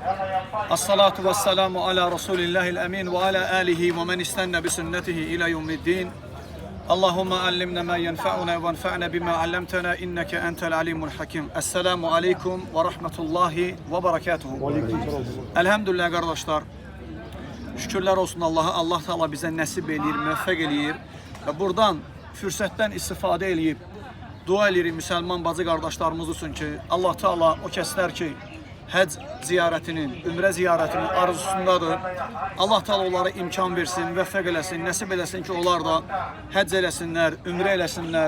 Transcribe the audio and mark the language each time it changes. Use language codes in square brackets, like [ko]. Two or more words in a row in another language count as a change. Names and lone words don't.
[ar] الصلاة والسلام على رسول الله الأمين وعلى آله ومن استن بسنته إلى يوم الدين. اللهم علمنا ما ينفعنا وانفعنا بما علمتنا إنك أنت العليم الحكيم. السلام عليكم ورحمة الله وبركاته. [tr] Elhamdülillah kardeşler. Şükürler olsun Allah'a. [az] Allah Teala bize nasip eləyir, müvəffəq eləyir. Ve buradan fürsətdən istifadə eləyib dua edirik müsəlman bacı qardaşlarımız üçün ki, Allah Teala o kəslər ki, həcc ziyarətinin, ümrə ziyarətinin arzusundadır. Allah Teala onlara imkan versin, müvəffəq eləsin, nəsib eləsin ki, onlar da həcc eləsinlər, ümrə eləsinlər.